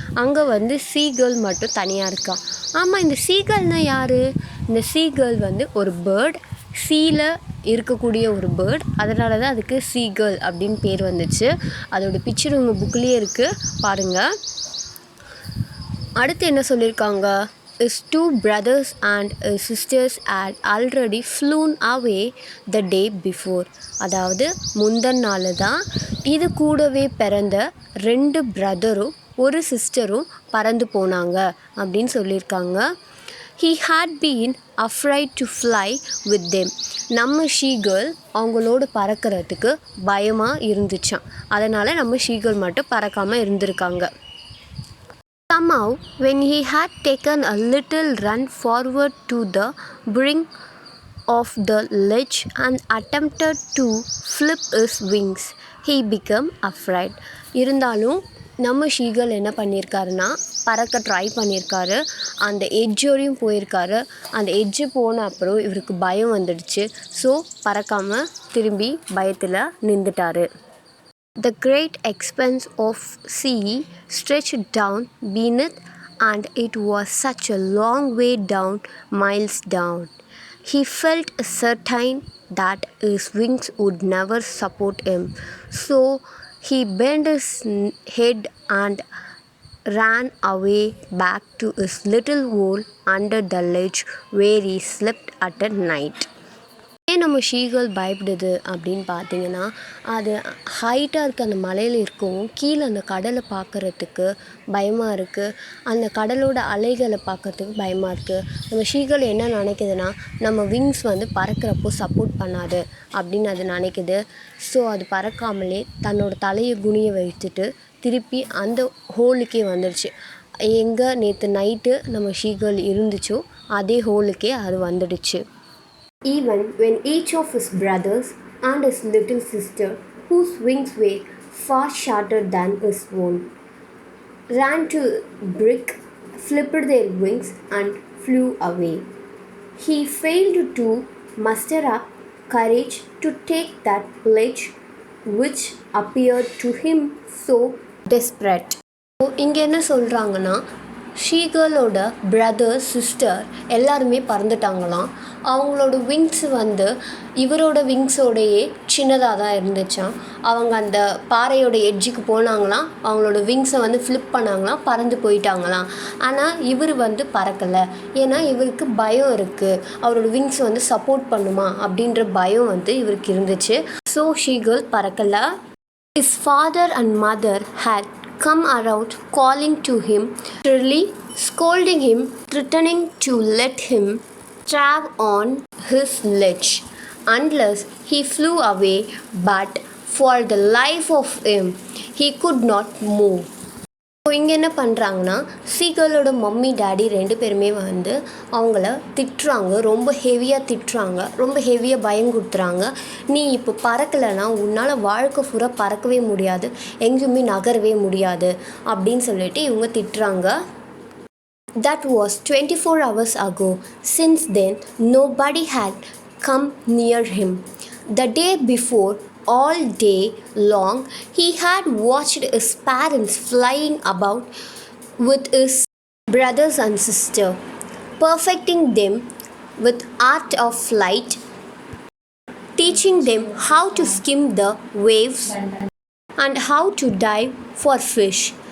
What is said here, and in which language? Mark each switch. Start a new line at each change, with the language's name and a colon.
Tamil: அங்கே வந்து சீகர்ல் மட்டும் தனியாக இருக்கா. ஆமாம், இந்த சீகர்ல்னால் யார்? இந்த சீகர்ல் வந்து ஒரு பேர்ட், சீல இருக்கக்கூடிய ஒரு பேர்ட். அதனால தான் அதுக்கு சீகர்ல் அப்படின்னு பேர் வந்துச்சு. அதோட பிக்சர் உங்கள் புக்லேயே இருக்குது, பாருங்கள். அடுத்து என்ன சொல்லியிருக்காங்க?
English: His two brothers and his sisters had already flown away the day before.
Tamil: அதாவது முந்தன் நாள் தான் இது கூடவே பிறந்த 2 பிரதரும் ஒரு சிஸ்டரும் பறந்து போனாங்க அப்படின்னு சொல்லியிருக்காங்க.
English: He had been afraid to fly with them.
Tamil: நம்ம ஷீகர்ல் அவங்களோட பறக்கிறதுக்கு பயமாக இருந்துச்சான். அதனால் நம்ம ஷீகர்ல் மட்டும் பறக்காமல் இருந்திருக்காங்க.
English: Somehow, when he had taken a little run forward to the brink of the ledge and attempted to flip his wings, he became afraid.
Tamil: இருந்தாலும் நம்ம ஷீகர்ல் என்ன பண்ணியிருக்காருன்னா, பறக்க ட்ரை பண்ணியிருக்காரு. அந்த எட்ஜோடையும் போயிருக்காரு. அந்த எட்ஜு போன அப்புறம் இவருக்கு பயம் வந்துடுச்சு. ஸோ பறக்காமல் திரும்பி பயத்தில் நின்றுட்டார்.
English: The great expanse of sea stretched down beneath, and it was such a long way down, miles down. He felt certain that his wings would never support him. So he bent his head and ran away back to his little hole under the ledge where he slept at night.
Tamil: ஏன் நம்ம ஷீகர்ல் பயப்படுது அப்படின்னு பார்த்தீங்கன்னா, அது ஹைட்டாக இருக்க அந்த மலையில் இருக்கவும் கீழே அந்த கடலை பார்க்குறதுக்கு பயமாக இருக்குது. அந்த கடலோட அலைகளை பார்க்குறதுக்கு பயமாக இருக்குது. நம்ம ஷீகர்ல் என்ன நினைக்குதுன்னா, நம்ம விங்ஸ் வந்து பறக்கிறப்போ சப்போர்ட் பண்ணாது அப்படின்னு அது நினைக்குது. ஸோ அது பறக்காமலே தன்னோட தலையை குனிய வைத்துட்டு திருப்பி அந்த ஹோலுக்கே வந்துடுச்சு. எங்கே நேற்று நைட்டு நம்ம ஷீகர்ல் இருந்துச்சோ அதே ஹோலுக்கே அது வந்துடுச்சு.
English: Even when each of his brothers and his little sister, whose wings were far shorter than his own, ran to brick, flipped their wings and flew away, he failed to muster up courage to take that pledge which appeared to him so desperate.
Tamil: இங்கே என்ன சொல்கிறாங்கன்னா, ஷீகர்லோட brother, sister எல்லாருமே பறந்துட்டாங்களாம். அவங்களோட wings வந்து இவரோட விங்ஸோடையே சின்னதாக தான் இருந்துச்சான். அவங்க அந்த பாறையோட எட்ஜுக்கு போனாங்களாம். அவங்களோட விங்ஸை வந்து ஃப்ளிப் பண்ணாங்களாம், பறந்து போயிட்டாங்களாம். ஆனால் இவர் வந்து பறக்கலை. ஏன்னா இவருக்கு பயம் இருக்குது. அவரோட விங்ஸ் வந்து சப்போர்ட் பண்ணுமா அப்படின்ற பயம் வந்து இவருக்கு இருந்துச்சு. So ஷீகர்ல் பறக்கலை.
English: His father and mother had come around calling to him, shrilly scolding him, threatening to let him travel on his ledge unless he flew away, but for the life of him he could not move.
Tamil: So இங்கே என்ன பண்ணுறாங்கன்னா, சீகர்லோட mummy daddy 2 பேருமே வந்து அவங்கள திட்டுறாங்க. ரொம்ப ஹெவியாக திட்டுறாங்க, ரொம்ப ஹெவியாக பயங்குடுத்துறாங்க. நீ இப்போ பறக்கலைன்னா உன்னால் வாழ்க்கை பூரா பறக்கவே முடியாது, எங்கேயுமே நகரவே முடியாது அப்படின்னு சொல்லிட்டு இவங்க திட்டுறாங்க.
English: That was 24 hours ago. Since then, nobody had come near him. The day before, all day long, he had watched his parents flying about with his brothers and sister, perfecting them with art of flight, teaching them how to skim the waves and how to dive for fish.